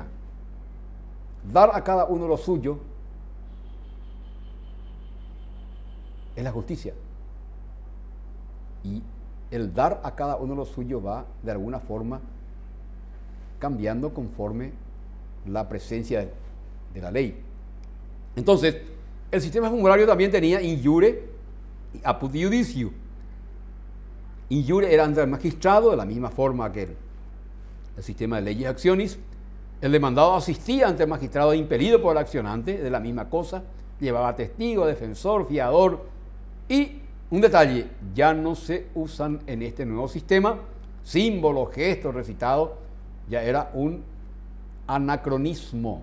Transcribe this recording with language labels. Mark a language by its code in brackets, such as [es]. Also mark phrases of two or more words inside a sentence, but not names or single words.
[es] Dar a cada uno lo suyo es la justicia. Y el dar a cada uno lo suyo va de alguna forma cambiando conforme la presencia de la ley. Entonces, el sistema formulario también tenía [la] in iure [es] y [la] apud iudicio. In iure [es] era ante el magistrado, de la misma forma que el sistema de leyes accionis. El demandado asistía ante el magistrado impelido por el accionante, de la misma cosa, llevaba testigo, defensor, fiador. Y un detalle, ya no se usan en este nuevo sistema símbolos, gestos, recitados, ya era un anacronismo.